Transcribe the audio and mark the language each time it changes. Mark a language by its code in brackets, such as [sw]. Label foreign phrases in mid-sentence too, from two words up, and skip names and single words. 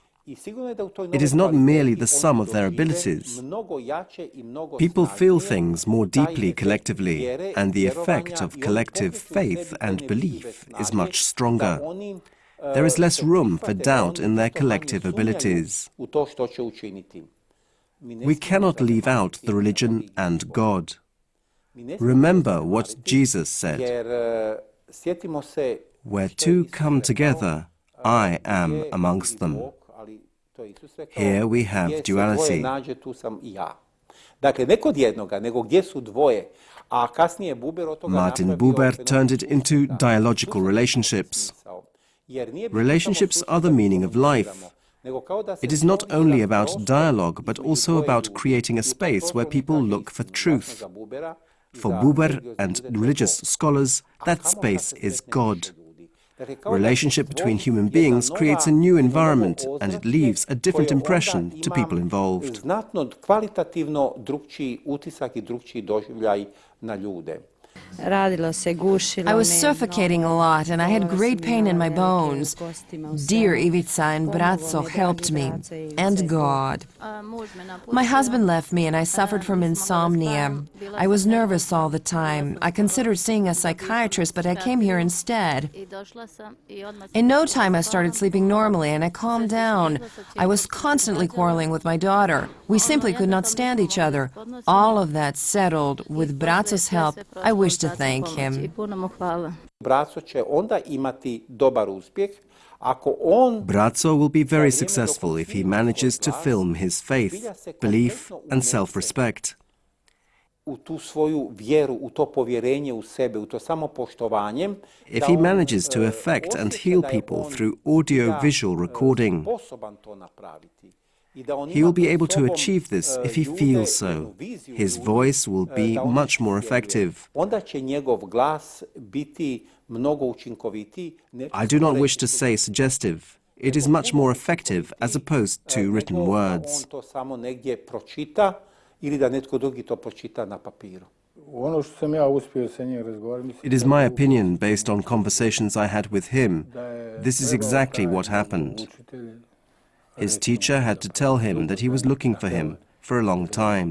[en] It is not merely the sum of their abilities. People feel things more deeply collectively, and the effect of collective faith and belief is much stronger. there is less room for doubt in their collective abilities. [hr] u to što će učiniti. [en] We cannot leave out the religion and God. Remember what Jesus said, [hr] Jer sjetimo se [en] "Where two come together, I am amongst them." Here we have [hr] gdje se [en] duality. [hr] dvoje nađe, tu sam i ja. Dakle, ne kod jednoga, nego gdje su dvoje, a kasnije Buber od toga Martin napravio Buber fenomen [en] turned it into [hr] društva. [en] dialogical relationships. [hr] Jer nije bitno [en] Relationships [hr] samo [en] are the meaning of [hr] komuniciramo, [en] life. [hr] nego kao da se [en] It is not [hr] formira [en] only about [hr] prostor [en] dialogue, but [hr] između [en] also [hr] dvoje [en] about [hr] ljudi. [en] creating a [hr] I u tom [en] space where [hr] prostoru [en] people [hr] kaže [en] look for [hr] istinu, jasno [en] truth. [hr] za Bubera i [en] For [hr] za [en] Buber [hr] religiozne [en] and [hr] ljude, to je [en] religious [hr] to. [en] scholars, [hr] A [en] that [hr] kamo [en] space [hr] kad se [en] is [hr] sretne [en] God. [hr] više ljudi? Dakle, kao da se [en] Relationship [hr] stvori [en] between human [hr] jedna [en] beings [hr] nova- [en] creates a new [hr] jedno [en] environment, [hr] novo [en] and it [hr] ozračje [en] leaves a different [hr] koje onda [en] impression to [hr] ima [en] people involved. [hr] znatno kvalitativno drugčiji utisak i drugčiji doživljaj na ljude. Radilo se, gušilo [en] I was [hr] me, [en] suffocating a lot and I had great pain in my bones. Dear Ivica and Bratso helped me, and God. My husband left me and I suffered from insomnia. I was nervous all the time. I considered seeing a psychiatrist, but I came here instead. In no time I started sleeping normally and I calmed down. I was constantly quarreling with my daughter. We simply could not stand each other. All of that settled. With Bratso's help, I wish to thank him. [hr] Braco će onda imati dobar uspjeh ako on [en] Bratso will be very successful if he manages to film his faith, belief, and self-respect. [hr] u tu svoju vjeru, u to povjerenje u sebe, u to samopoštovanje. [en] If he manages to affect and heal people through audio-visual recording, [hr] sposoban to napraviti. I da on [en] he [hr] ima [en] will be [hr] pred [en] able to [hr] sobom, [en] achieve this if he [hr] ljude, [en] feels so. [hr] jednu viziju [en] His [hr] ljudi, [en] voice will be [hr] da on [en] much more [hr] vjeruje. [en] effective. [hr] Onda će njegov glas biti mnogo učinkovitiji. [en] I do not wish to say suggestive. It is much more effective as opposed to written [hr] nego da [en] words. [hr] on to samo negdje pročita ili da netko drugi to pročita na papiru. Ono što sam ja uspio sa njim razgovarati... [en] It is my opinion, based on conversations I had with him. This is exactly what happened. His teacher had to tell him that he was looking for him for a long time.